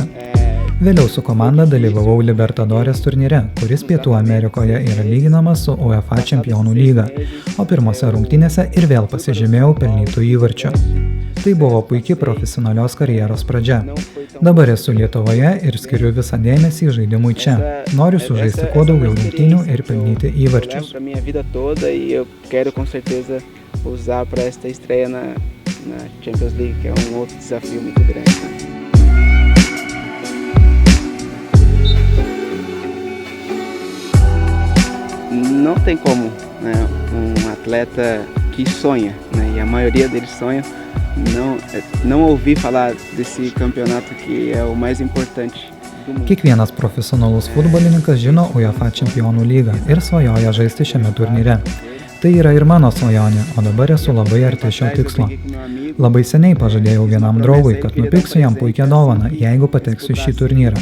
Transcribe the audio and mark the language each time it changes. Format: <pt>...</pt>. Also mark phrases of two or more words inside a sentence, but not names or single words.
<lt>Vėliau su komanda dalyvavau Libertadores turnyre, kuris Pietų Amerikoje yra lyginamas su UEFA Čempionų lyga, o pirmose rungtynėse ir vėl pasižymėjau pelnytų įvarčių. Tai buvo puikiai profesionalios karjeros pradžia. Dabar esu Lietuvoje ir skiriu visą dėmesį žaidimui čia. Noriu sužaisti kuo daugiau rungtynių ir pelnyti įvarčius.</lt> <pt>Usar para esta estreia na Champions League, que é outro desafio muito grande. Não tem como, né, atleta que sonha, né, e a maioria deles sonha, não ouvir falar desse campeonato que é o mais importante.</pt> <lt>Kiekvienas profesionalus futbolininkas žino UEFA Čempionų lygą ir svajoja žaisti šiame turnyre. Tai yra ir mano svajonė, o dabar esu labai arti šio tikslo. Labai seniai pažadėjau vienam draugui, kad nupirksiu jam puikią dovaną, jeigu pateksiu šį turnyrą.</lt>